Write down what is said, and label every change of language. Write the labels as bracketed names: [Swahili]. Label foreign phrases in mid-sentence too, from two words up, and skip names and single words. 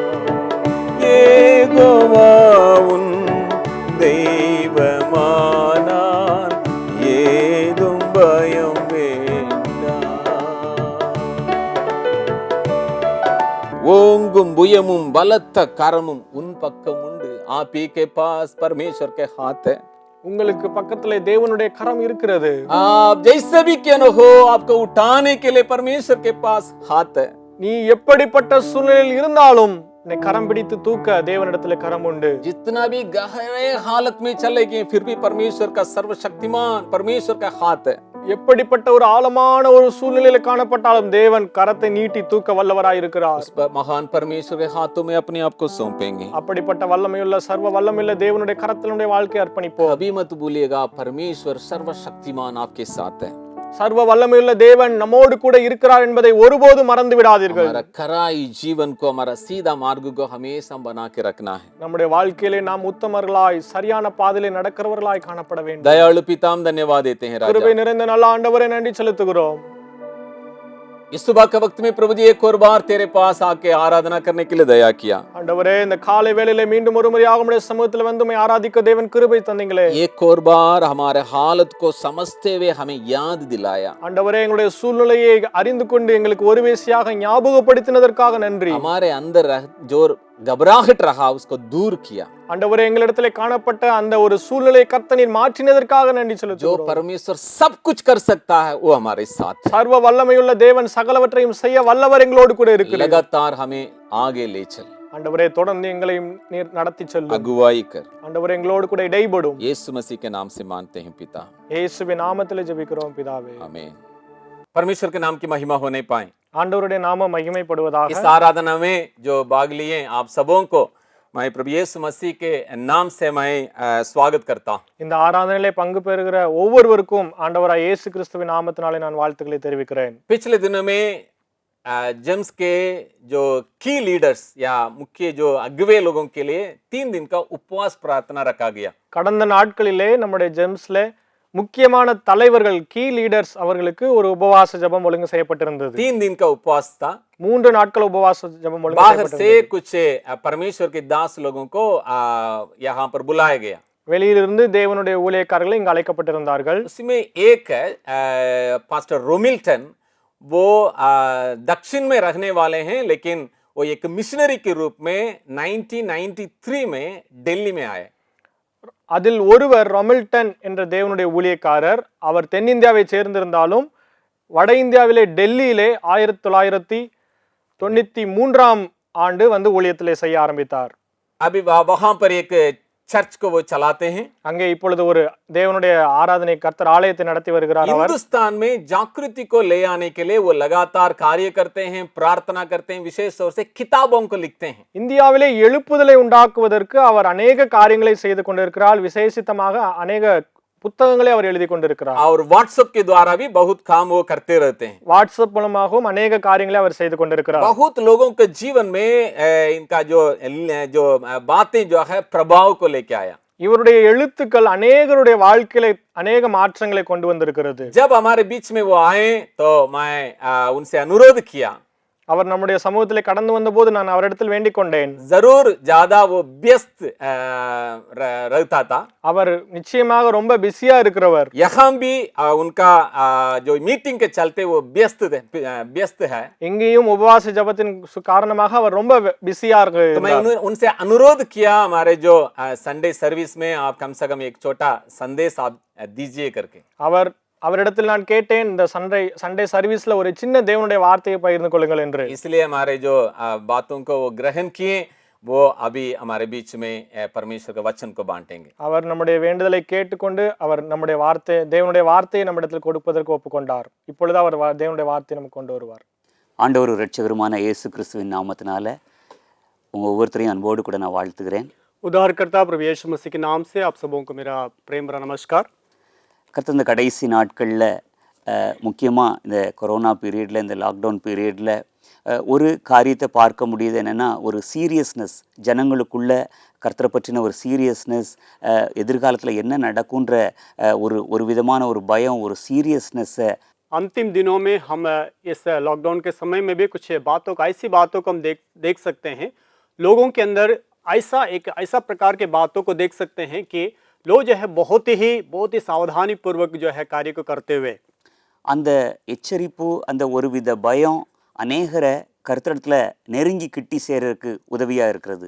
[Tamil] யெகோவா உன் தெய்வமானால் ஏதும் பயம் வேண்டாம். ஓங்கும் புயமும் பலத்த கரமும் உன் பக்கம் உண்டு. [Hindi] आप ही के पास परमेश्वर के हाथ है. [Tamil] உங்களுக்கு பக்கத்துல தேவனுடைய கரம் இருக்கிறது. [Hindi] आप जैसे भी क्यों हो, आपको उठाने के लिए परमेश्वर के पास हाथ है. [Tamil] நீ எப்படிப்பட்ட சூழ்நிலையில் இருந்தாலும் உன்னை கரம் பிடித்து தூக்க தேவனிடத்துல கரம் உண்டு. [Hindi] जितना भी गहरे हालत में चलेगी, फिर भी परमेश्वर का सर्वशक्तिमान परमेश्वर का हाथ है. [Tamil] எப்படிப்பட்ட ஒரு ஆழமான ஒரு சூழ்நிலையில காணப்பட்டாலும் தேவன் கரத்தை நீட்டி தூக்க வல்லவராய் இருக்கிறார். [Hindi] उस महान परमेश्वर के हाथों में अपने आप को सौंपेंगे. [Tamil] அப்படிப்பட்ட வல்லமையுள்ள சர்வ வல்லமையுள்ள தேவனுடைய கரத்தினுடைய வாழ்க்கையை அர்ப்பணிப்போம். [Hindi] कभी मत भूलिएगा, परमेश्वर सर्वशक्तिमान आपके साथ है. [Tamil] சர்வ வல்லமையுள்ள தேவன் நம்மோடு கூட இருக்கிறார் என்பதை ஒருபோதும் மறந்து விடாதீர்கள். [Hindi] हमारा खराई जीवन को, हमारा सीधा मार्ग को हमेशा बना के रखना है. [Tamil] நம்முடைய வாழ்க்கையிலே நாம் உத்தமர்களாய் சரியான பாதையிலே நடக்கிறவர்களாய் காணப்பட வேண்டும். [Hindi] दयालु पिता, हम धन्यवाद देते हैं [Tamil] கிருபை [Hindi] राजा. [Tamil] நிறைந்த நல்ல ஆண்டவரே நன்றி செலுத்துகிறோம். [Hindi] इस सुबह के वक्त में प्रभु जी एक और बार तेरे पास आके आराधना करने के लिए दया किया. [Tamil] ஆண்டவரே இந்த காலை வேளையிலே மீண்டும் ஒரு முறையாக உம்முடைய சமூகத்தில் வந்து உம்மை ஆராதிக்க தேவன் கிருபை தந்தீங்களே. [Hindi] एक और बार हमारे हालत को समझते हुए हमें याद दिलाया. [Tamil] ஆண்டவரே எங்களுடைய சூழ்நிலையை அறிந்து கொண்டு எங்களுக்கு ஒரு விசையாக ஞாபகப்படுத்தினதற்காக நன்றி. [Hindi] हमारे अंदर जो घबराहट रहा उसको दूर किया. [Tamil] ஆண்டவரே எங்களிடத்திலே காணப்பட்ட அந்த ஒரு சூழ்நிலையை கர்த்தர் மாற்றினதற்காக நன்றி [Hindi] जो [Tamil] செலுத்துகிறோம். [Hindi] परमेश्वर सब कुछ कर सकता है वो हमारे साथ है. [Tamil] சர்வ வல்லமையுள்ள தேவன் சகலவற்றையும் செய்ய வல்லவர் எங்களோடு கூட இருக்கிறார். [Hindi] लगातार हमें आगे ले चल. [Tamil] ஆண்டவரே தொடர்ந்து எங்களையும் நீர் நடத்தி செல்லும். [Hindi] अगुवाई कर। [Tamil] ஆண்டவரே எங்களோடு கூட இடைபடும். [Hindi] यीशु मसीह के नाम से मांगते हैं पिता, [Tamil] இயேசுவின் நாமத்தில் ஜெபிக்கிறோம் பிதாவே. [Hindi] आमीन। परमेश्वर के नाम की महिमा होने पाए। [Tamil] ஆண்டவருடைய நாம மகிமைப்படுவதாக. [Hindi] इस आराधना में जो भाग लिए आप सबों को मैं प्रभु यीशु मसीह के नाम से मैं स्वागत करता हूं। [Tamil] இந்த ஆராதனையிலே பங்கு பெறுகிற ஒவ்வொருவருக்கும் ஆண்டவராய் இயேசு கிறிஸ்துவின் நாமத்தினாலே நான் வாழ்த்துக்களை தெரிவிக்கிறேன். [Hindi] पिछले दिनों में जेम्स के जो की लीडर्स या मुख्य जो अगुवे लोगों के लिए 3 दिन का उपवास प्रार्थना रखा गया। [Tamil] கடந்த நாட்களிலே நம்முடைய ஜெம்ஸ்ல முக்கியமான தலைவர்கள் [English] key leaders [Tamil] அவர்களுக்கு ஒரு உபவாச ஜெபம் ஒழுங்கு செய்யப்பட்டிருந்தது. [Hindi] 3 दिन का उपवास था। [Tamil] 3 நாட்கள் உபவாச ஜெபம் ஒழுங்கு [Hindi] बाहर से [Tamil] செய்யப்பட்டிருந்தது. [Hindi] कुछ परमेश्वर के दास लोगों को यहाँ पर बुलाया गया। [Tamil] வெளியிலிருந்து தேவனுடைய ஊழியக்காரர்கள் இங்கு அழைக்கப்பட்டிருந்தார்கள். [Hindi] उसमें एक है पास्टर रोमिल्टन, वो दक्षिण में रहने वाले हैं, लेकिन वो एक मिशनरी के रूप में 1993 में दिल्ली में आए। [Tamil] அதில் ஒருவர் ரொமில்டன் என்ற தேவனுடைய ஊழியக்காரர். அவர் தென்னிந்தியாவை சேர்ந்திருந்தாலும் வட இந்தியாவிலே டெல்லியிலே 1993 ஆண்டு வந்து ஊழியத்திலே செய்ய ஆரம்பித்தார். [Hindi] अभी वहां पर एक चर्च को वो चलाते हैं। [Tamil] அங்கே இப்பொழுது ஒரு தேவனுடைய ஆராதனை கர்த்தர் ஆலயத்தை நடத்தி வருகிறார். அவர் [Hindi] हिंदुस्तान में जागृति को ले आने के लिए वो लगातार कार्य करते हैं, प्रार्थना करते हैं, विशेष तौर से किताबों को लिखते हैं। [Tamil] இந்தியாவிலே எழுப்புதலை உண்டாக்குவதற்கு அவர் अनेक காரியங்களை செய்து கொண்டிருக்கிறார். விசேஷித்தமாக अनेक புத்தகங்களை அவர் எழுதி கொண்டிருக்கிறார். [Hindi] और व्हाट्सएप के द्वारा भी बहुत काम वो करते रहते हैं। [Tamil] வாட்ஸ்அப் மூலமாகவும் अनेक காரியங்களை அவர் செய்து கொண்டிருக்கிறார். [Hindi] बहुत लोगों के जीवन में इनका जो बातें जो है प्रभाव को लेके आया। [Tamil] இவருடைய எழுத்துக்கள் अनेகருடைய வாழ்க்கையில अनेक மாற்றங்களை கொண்டு வந்திருக்கிறது. [Hindi] जब हमारे बीच में वो आए तो मैं उनसे अनुरोध किया, [Tamil] அவர் நம்முடைய சமூகத்திலே கடந்து வந்தபோது நான் அவரிடத்தில் வேண்டிக் கொண்டேன். [Hindi] जरूर ज्यादा वो व्यस्त रहता था। [Tamil] அவர் நிச்சயமாக ரொம்ப பிஸியா இருக்கிறவர். [Hindi] यहाँ भी उनका जो मीटिंग के चलते वो व्यस्त है। [Tamil] எங்கேயும் உபவாச ஜெபத்தின் காரணமாக அவர் ரொம்ப பிஸியா [Hindi] तो मैं [Tamil] இருக்கிறார். [Hindi] उनसे अनुरोध किया, हमारे जो [English] Sunday service [Hindi] में आप कम से कम एक छोटा संदेश आप दीजिए करके। [Tamil] அவரிடத்தில் நான் கேட்டேன், இந்த [English] Sunday service [Tamil] ஒரு சின்ன தேவனுடைய வார்த்தையை பகிர்ந்து கொள்ளுங்கள் என்று. [Hindi] इसलिए हमारे जो बातों को वो ग्रहण किए, वो अभी हमारे बीच में परमेश्वर के वचन को बांटेंगे। [Tamil] அவர் நம்முடைய வேண்டுதலை கேட்டுக்கொண்டு அவர் நம்முடைய தேவனுடைய வார்த்தையை நம்மிடத்தில் கொடுப்பதற்கு ஒப்புக்கொண்டார். இப்பொழுது அவர் தேவனுடைய வார்த்தையை நமக்கு கொண்டு வருவார். ஆண்டவர் இரட்சகருமான இயேசு கிறிஸ்துவின் நாமத்தினால உங்கள் ஒவ்வொருத்தரையும் அன்போடு கூட நான் வாழ்த்துகிறேன். [Hindi] उद्धारकर्ता प्रभु यीशु मसीह के नाम से आप सबों को मेरा प्रेम भरा नमस्कार। [Tamil] கர்த்தர் இந்த கடைசி நாட்களில் முக்கியமாக இந்த [English] corona period, [Tamil] இந்த [English] lockdown period [Tamil] ஒரு காரியத்தை பார்க்க முடியுது. என்னென்னா, ஒரு சீரியஸ்னஸ் ஜனங்களுக்குள்ள கர்த்தரை பற்றின ஒரு சீரியஸ்னஸ், எதிர்காலத்தில் என்ன நடக்குன்ற ஒரு விதமான ஒரு பயம், ஒரு சீரியஸ்னஸ்ஸை [Hindi] अंतिम दिनों में हम इस लॉकडाउन के समय में भी कुछ ऐसी बातों को हम देख सकते हैं। लोगों के अंदर ऐसा प्रकार के बातों को देख सकते हैं कि लोग जो है बहुत ही सावधानी पूर्वक जो है कार्य को करते हुए, [Tamil] அந்த எச்சரிப்பு, அந்த ஒருவித பயம் அநேகரை கர்த்தரிடத்துல நெருங்கி கிட்டி சேர்றதுக்கு உதவியா இருக்கிறது.